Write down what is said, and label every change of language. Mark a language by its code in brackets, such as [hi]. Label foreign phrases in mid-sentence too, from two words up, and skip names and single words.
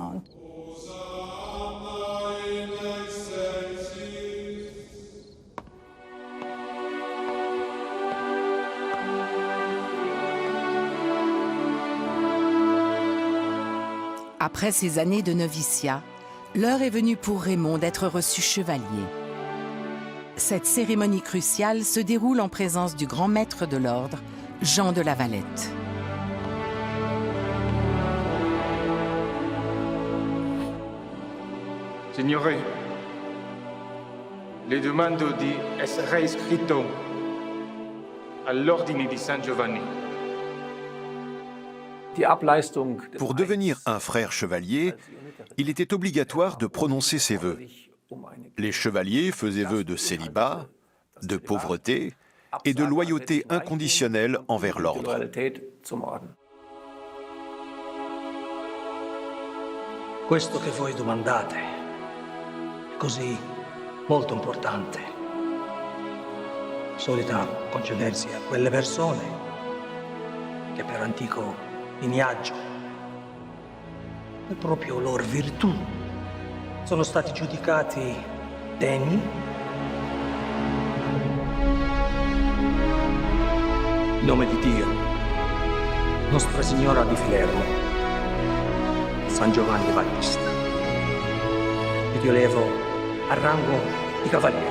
[fr] Après ces années de noviciat, l'heure est venue pour Raymond d'être reçu chevalier. Cette cérémonie cruciale se déroule en présence du grand maître de l'ordre, Jean de La Valette. [it] Signore, le demando di essere iscritto all'ordine di San Giovanni. [fr] Pour devenir un frère chevalier, il était obligatoire de prononcer ses vœux. Les chevaliers faisaient vœu de célibat, de pauvreté et de loyauté inconditionnelle envers l'ordre. [it] Questo che voi domandate è così molto importante. Solita concedersi a quelle persone che per antico lignaggio e proprio loro virtù sono stati giudicati degni in nome di Dio, Nostra Signora di Filermo, San Giovanni Battista, ed io levo al rango di cavaliere.